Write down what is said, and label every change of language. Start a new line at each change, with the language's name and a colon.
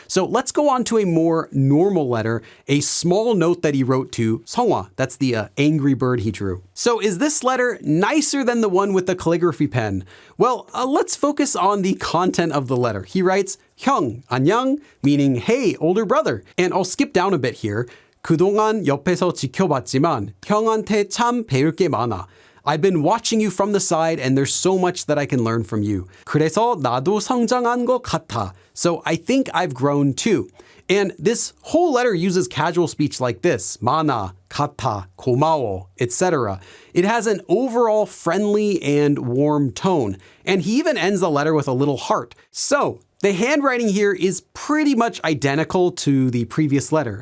English: So let's go on to a more normal letter, a small note that he wrote to 성화. That's the angry bird he drew. So is this letter nicer than the one with the calligraphy pen? Well, let's focus on the content of the letter. He writes
Korean: 형, 안녕,
English: meaning hey, older brother. And I'll skip down a bit here.
Korean: 그동안 옆에서 지켜봤지만 형한테 참 배울 게 많아.
English: I've been watching you from the side and there's so much that I can learn from you.
Korean: 그래서 나도 성장한 것 같아.
English: So I think I've grown too. And this whole letter uses casual speech like this, 많아, 같아, 고마워, etc. It has an overall friendly and warm tone. And he even ends the letter with a little heart. So the handwriting here is pretty much identical to the previous letter.